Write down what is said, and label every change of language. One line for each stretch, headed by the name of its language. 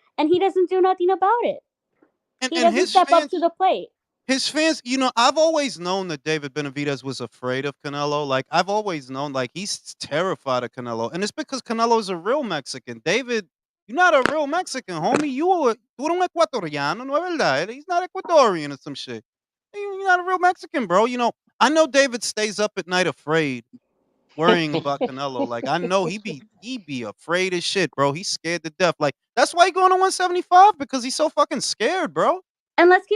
English: And he doesn't do nothing about it. He And doesn't step up to the plate. his fans, you know, I've always known that David Benavidez was afraid of Canelo. Like I've always known, like he's terrified of Canelo, and it's because Canelo's a real Mexican. David, you're not a real Mexican, homie.
Spanish: Tú eres un ecuatoriano, no es verdad?
English: He's not Ecuadorian or some shit. You're not a real Mexican, bro. You know, I know David stays up at night afraid, worrying about Canelo. Like I know he be afraid as shit, bro. He's scared to death. Like that's why he going to 175 because he's so fucking scared, bro. And let's keep